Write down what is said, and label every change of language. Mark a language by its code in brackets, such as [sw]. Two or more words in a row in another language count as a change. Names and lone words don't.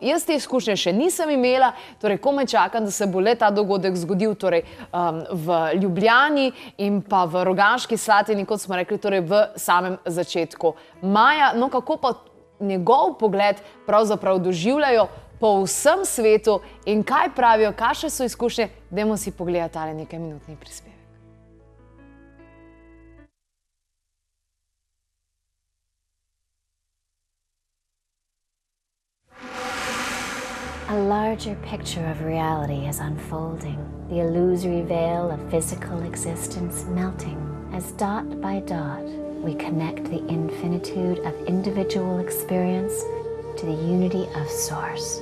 [sl] Jaz te izkušnje še nisem imela, torej komaj čakam, da se bo le ta dogodek zgodil v Ljubljani in pa v Rogaški Slatini, kot smo rekli, torej v samem začetku maja. No, kako pa njegov pogled pravzaprav doživljajo po vsem svetu in kaj pravijo, kakšne so izkušnje, dajmo si pogledati tale nekaj minutni prispevek. [en] A larger picture of reality is unfolding, the illusory veil of physical existence melting as dot by dot we connect the infinitude of individual experience to the unity of Source.